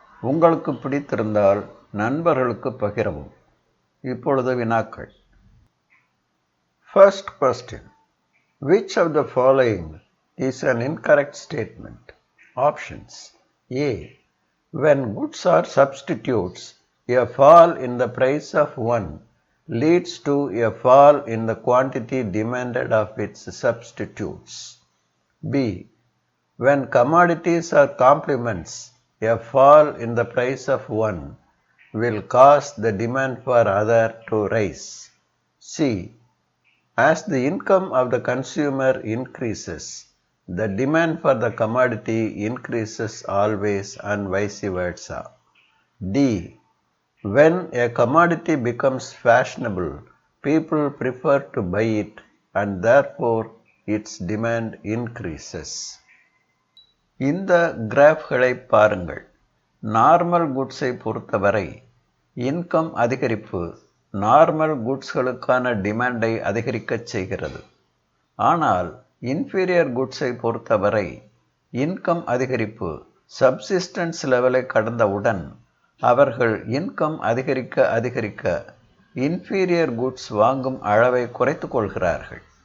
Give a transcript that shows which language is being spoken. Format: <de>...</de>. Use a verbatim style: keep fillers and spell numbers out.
<ta>உங்களுக்கு பிடித்திருந்தால் நண்பர்களுக்கு பகிரவும். இப்பொழுது வினாக்கள்.</ta> <en>First question. Which of the following is an incorrect statement? Options. A. When goods are substitutes, a fall in the price of one leads to a fall in the quantity demanded of its substitutes. B. When commodities are complements, a fall in the price of one will cause the demand for other to rise. C. As the income of the consumer increases, the demand for the commodity increases always and vice versa. D. When a commodity becomes fashionable, people prefer to buy it and therefore its demand increases.</en> <ta>இந்த கிராஃப்களை பாருங்கள். Normal குட்ஸை பொறுத்தவரை income அதிகரிப்பு normal குட்ஸ்களுக்கான டிமாண்டை அதிகரிக்கச் செய்கிறது. ஆனால் inferior குட்ஸை பொறுத்தவரை income அதிகரிப்பு subsistence லெவலை கடந்தவுடன் அவர்கள் இன்கம் அதிகரிக்க அதிகரிக்க இன்ஃபீரியர் குட்ஸ் வாங்கும் அளவை குறைத்து கொள்கிறார்கள்.</ta>